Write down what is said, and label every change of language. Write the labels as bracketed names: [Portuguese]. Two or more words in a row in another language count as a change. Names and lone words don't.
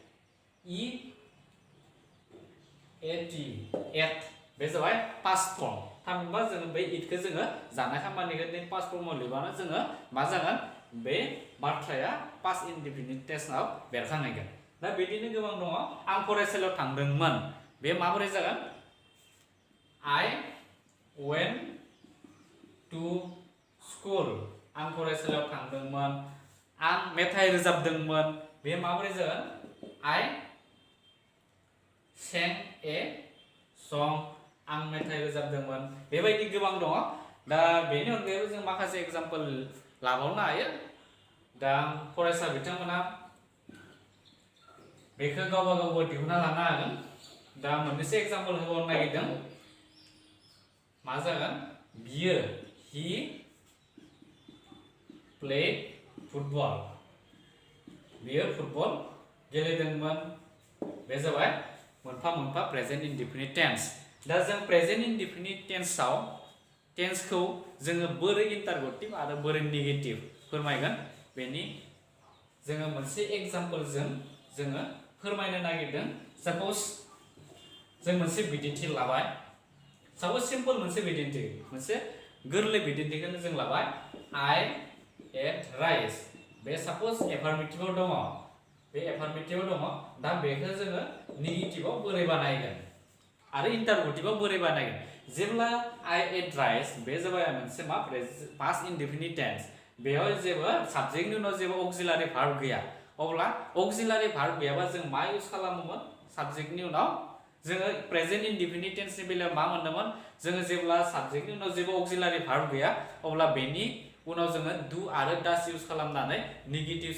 [Bodo] एट बे जाबाय [English] past form [Bodo] थामहिनबा जों बे इटखौ जोङो जानाय खामानिखौ पास्ट फर्मआव लिरबानो जोङो मा जागोन बे बाथ्राया [English] past indefinite [Bodo] टेन्सआव बेरखांहैगोन दा बिदिनो गोबां दङ आं फरायसालियाव थांदोंमोन बे माबोरै जागोन [English] I went to school [Bodo] आं फरायसालियाव थांदोंमोन आं मेथाइ रोजाबदोंमोन बे माबोरै जागोन I [English] sang a song [Bodo] आं मेथाइ रोजाबदोंमोन बेबायदि गोबां दङ दा बेनि अनगायैबो जों माखासे एग्जाम्पल लाबावनो हायो दा फरायसा बिथांमोना बेखौ गावबा गावबो दिहुनना लानो हागोन दा मोननैसो एग्जाम्पल होबावनो नागिरदों मा जागोन बियो he [English] played football [Bodo] बियो फुटबल गेलेदोंमोन बे जाबाय मोनफा मोनफा [English] present indefinite tense [Bodo] दा जों [English] present indefinite [Bodo] टेन्सखौ जोङो बोरै इन्टारगेटिभ आरो बोरै नेगेटिभ फोरमायगोन बेनि जोङो मोनसे एग्जाम्पलजों जोङो फोरमायनो नागिरदों साप'ज जों मोनसे बिदिन्थि लाबाय साप'ज सिम्पल मोनसे बिदिन्थि मोनसे गोरलै बिदिन्थिखौनो जों लाबाय [English] I ate rice [Bodo] बे साप'ज एफार्मेटिभआव दङ बे एफार्मेटिभआव दङ दा बेखौ जोङो नेगेटिभआव बोरै बानायगोन आरो इन्टारगेटिभआव बोरै बानायगोन जेब्ला [English] I ate rice [Bodo] बे जाबाय मोनसे मा [English] past indefinite tense [Bodo] बेयाव जेबो साबजेक्टनि उनाव जेबो [English] auxiliary verb [Bodo] गैया अब्ला [English] auxiliary verb [Bodo] गैयाबा जों मा इउज खालामोमोन साबजेक्टनि उनाव जोङो [English] present indefinite [Bodo] टेन्सनि बेलायाव मा मोनदोंमोन जोङो जेब्ला साबजेक्टनि उनाव जेबो [English] auxiliary verb [Bodo] गैया अब्ला बेनि उनाव जोङो डु आरो डास इउज खालामनानै नेगेटिभ